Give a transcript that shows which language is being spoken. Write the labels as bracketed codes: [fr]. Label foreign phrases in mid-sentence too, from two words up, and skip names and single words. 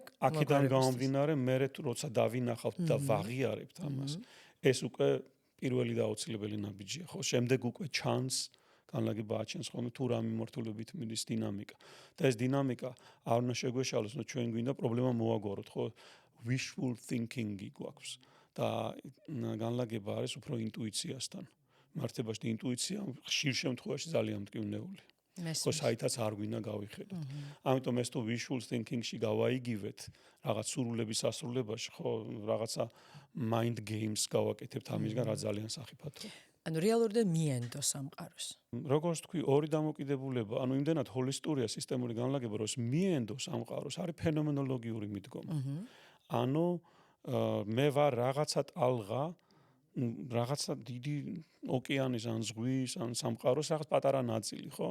[ka] აქედან გამომდინარე, მე როცა დავინახავთ და ვაღიარებთ ამას, ეს უკვე პირველი და აუცილებელი ნაბიჯია, ხო? შემდეგ უკვე ჩანს განლაგება აჩენს ხოლმე თუ რა მიმართულებით მიდის დინამიკა. და ეს დინამიკა არ უნდა შეგვეშალოს, რომ ჩვენ გვინდა პრობლემა მოაგვაროთ, ხო? [en] Wishful thinking- [ka] ი გვაქვს და განლაგება არის უფრო ინტუიციასთან. მართებაში ინტუიცია ხშირ შემთხვევაში ძალიან მტკივნეული. ხო, საითაც არ გვინდა გავიხედოთ. ამიტომ ეს თუ [en] wishful thinking- [ka] ში გავაიგივეთ, რაღაც სურვილების ასრულებაში, ხო, რაღაცა [en] mind games [ka] გავაკეთებთ ამისგან, რა ძალიან სახიფათოა. ანუ რეალურად მიენდო სამყაროს. როგორც თქვი, ორი დამოკიდებულება, ანუ იმდენად ჰოლისტურია სისტემური განლაგება, რომ ეს მიენდო სამყაროს, არის ფენომენოლოგიური მიდგომა. ანუ მე ვარ რაღაცა ტალღა, რაღაცა დიდი ოკეანის ან ზღვის ან სამყაროს რაღაც პატარა ნაწილი, ხო?